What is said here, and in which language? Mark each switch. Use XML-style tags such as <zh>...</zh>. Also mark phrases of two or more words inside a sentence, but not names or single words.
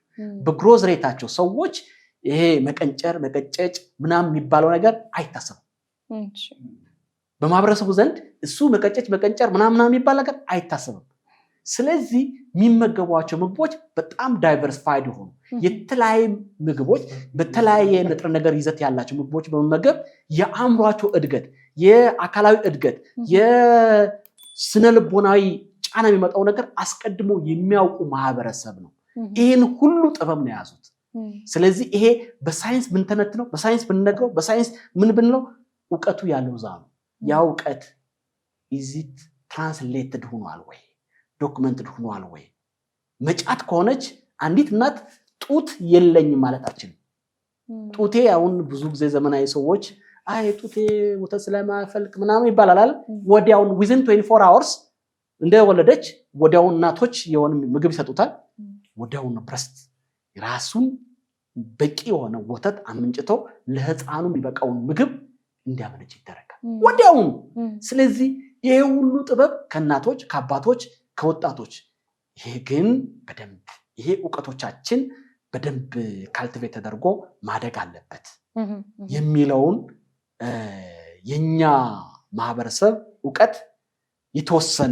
<am>በግሮዝ ሬታቸው ሰዎች ይሄ መቀንጨር መቀጨጭ ምናምን የሚባለው ነገር አይታሰብም በማህበረሰቡ ዘንድ እሱ መቀጨጭ መቀንጨር ምናምን የሚባል ነገር አይታሰብም ስለዚህ የሚመገቧቸው ምግቦች በጣም ዳይቨርሲፋይድ ሆኑ የተለያየ ምግቦች በተለያየ ንጥረ ነገር ይዘት ያላቸው ምግቦች በመመገብ የአእምሯቸው እድገት የአካላዊ እድገት የስነልቦናዊ ጫና የሚመጣው ነገር አስቀድሞ የሚያውቁ ማህበረሰብ ነው ይሄን ሁሉ ጥበብ ነው ያዙት ስለዚህ ይሄ በሳይንስ ምን ተነትነው በሳይንስ ብንነግረው በሳይንስ ምን ብንለው ዕውቀቱ ያለው ዛ ነው ያ ዕውቀት</am> <en>is it translated</en> <am>ሆኗል ወይ ዶክመንትድ ሆኗል ወይ መጫት ከሆነች አንዲት እናት ጡት የለኝ ማለት አችልም ጡቴ አሁን ብዙ ጊዜ ዘመናዊ ሰዎች አይ ጡቴ ወተት ስለማፈልቅ ምናምን ይባላል ወዲያውን</am> <en>within 24 hours</en> <am>እንደወለደች ወዲያውን እናቶች የሆነ ምግብ ይሰጡታል ወዲያውን ብረስት ራሱን በቂ የሆነ ወተት አምንጭቶ ለህፃኑ የሚበቃውን ምግብ እንዲያመነጭ ይደረጋል ወዲያውን ስለዚህ ይሄ ሁሉ ጥበብ ከእናቶች ከአባቶች ከወጣቶች ይሄ ግን በደንብ ይሄ ዕውቀቶቻችን በደንብ ካልቲቬት ተደርጎ ማደግ አለበት የሚለውን የኛ ማህበረሰብ ዕውቀት የተወሰነ</am>